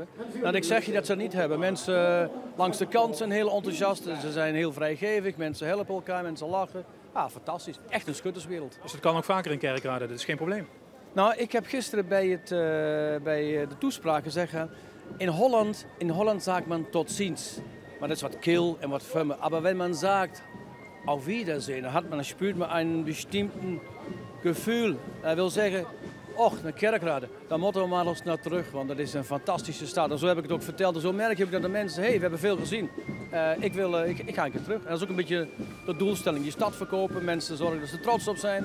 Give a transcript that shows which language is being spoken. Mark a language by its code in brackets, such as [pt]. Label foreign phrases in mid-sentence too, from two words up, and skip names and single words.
[nl] Nou, ik zeg je dat ze dat niet hebben. Mensen langs de kant zijn heel enthousiast, ze zijn heel vrijgevig, mensen helpen elkaar, mensen lachen. Ah, fantastisch. Echt een schutterswereld. Dus dat kan ook vaker in Kerkrade, dat is geen probleem. Nou, ik heb gisteren bij de toespraak gezegd, in Holland zegt man tot ziens. Maar dat is wat kil en wat firme. [de] Maar wenn man sagt, auf Wiedersehen, dan spürt man een bestimmten gevoel. [nl] Dat wil zeggen, och, naar Kerkrade, dan moeten we maar eens naar terug, want dat is een fantastische stad. En zo heb ik het ook verteld. En zo merk ik dat de mensen, hey, we hebben veel gezien. Ik ga een keer terug. En dat is ook een beetje de doelstelling. Die stad verkopen, mensen zorgen dat ze trots op zijn.